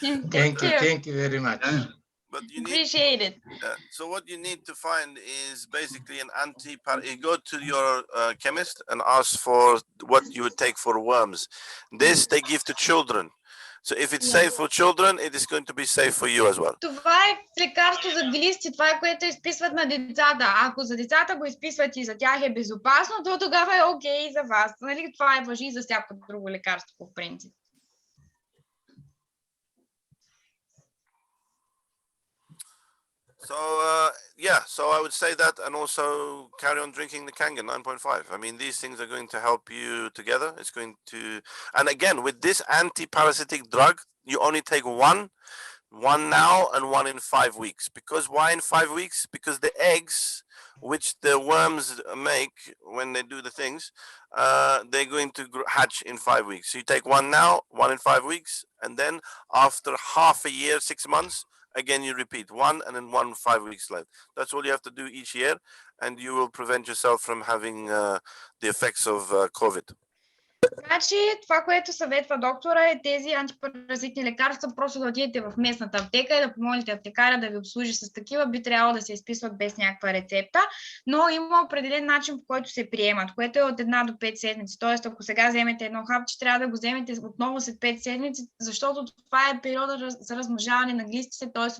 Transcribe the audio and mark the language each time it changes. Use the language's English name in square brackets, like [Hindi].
[English] Thank you very much. But you appreciate it. So what you need to find is basically an you go to your chemist and ask for what you would take for worms. This they give to children. So if it's safe for children, it is going to be safe for you as well. [Bulgarian] Това е лекарство за глисти, това е което изписват на децата. Ако за децата го изписват и за тях е безопасно, то тогава е окей за вас. Нали? Това е важи и за всяко друго лекарство по принцип. [English] So so I would say that, and also carry on drinking the Kangen 9.5. I mean, these things are going to help you together. It's going to, and again, with this anti-parasitic drug, you only take one now and one in 5 weeks. Because why in 5 weeks? Because the eggs, which the worms make when they do the things, they're going to hatch in 5 weeks. So you take one now, one in 5 weeks, and then after half a year, 6 months, again you repeat one, and then 5 weeks left. That's all you have to do each year, and you will prevent yourself from having the effects of COVID. [Bulgarian] Значи, това, което съветва доктора е тези антипаразитни лекарства просто да отидете в местната аптека и да помолите аптекаря да ви обслужи с такива. Би трябвало да се изписват без някаква рецепта, но има определен начин, по който се приемат, което е от 1 до 5 седмици. Тоест, ако сега вземете едно хапче, трябва да го вземете отново след 5 седмици, защото това е периода за размножаване на глистите, т.е.